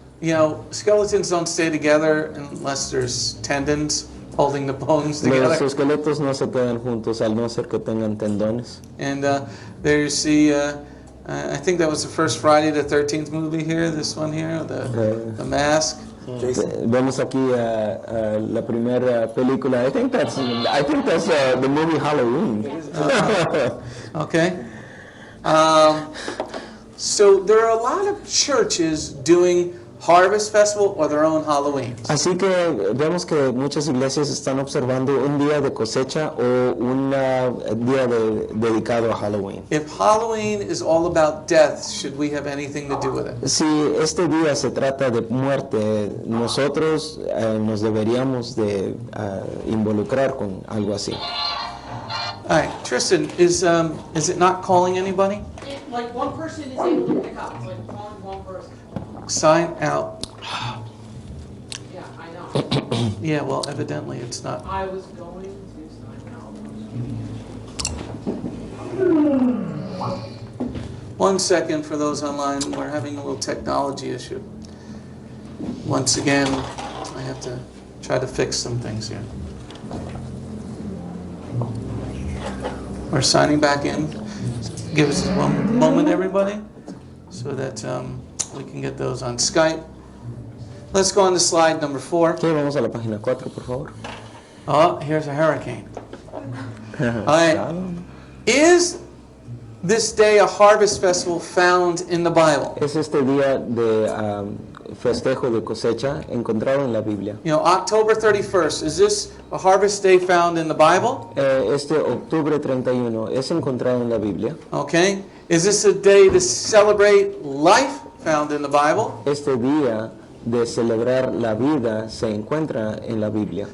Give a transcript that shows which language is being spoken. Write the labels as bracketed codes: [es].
[en] You know, skeletons don't stay together unless there's tendons holding the bones [es] Los [en] together. [es] esqueletos no se quedan juntos al no ser que tengan tendones. [en] And there you see, I think that was the first Friday the 13th movie here, this one here, the Mask. [es] Vemos aquí la primera película. [en] I think that's the movie Halloween. Okay. So there are a lot of churches doing Harvest Festival or their own Halloween. [es] Así que vemos que muchas iglesias están observando un día de cosecha o un día dedicado a Halloween. [en] If Halloween is all about death, should we have anything to do with it? [es] Si este día se trata de muerte, nosotros nos deberíamos de involucrar con algo así. [en] All right, Tristan, is it not calling anybody? Like one person is able to pick up, it's like calling one person. Sign out. Yeah, I know. Yeah, well, evidently it's not. I was going to sign out. 1 second for those online. We're having a little technology issue. Once again, I have to try to fix some things here. We're signing back in. Give us a moment, everybody, so that we can get those on Skype. Let's go on to slide number 4. [es] Okay, vamos a la página 4, por favor. [en] Oh, here's a hurricane. All right. Is this day a harvest festival found in the Bible? [es] Es este día de festejo de cosecha encontrado en la Biblia. [en] You know, October 31st, is this a harvest day found in the Bible? [es] Este octubre 31 es encontrado en la Biblia. [en] Okay. Is this a day to celebrate life found in the Bible? [es] Este día de celebrar la vida se encuentra en la Biblia.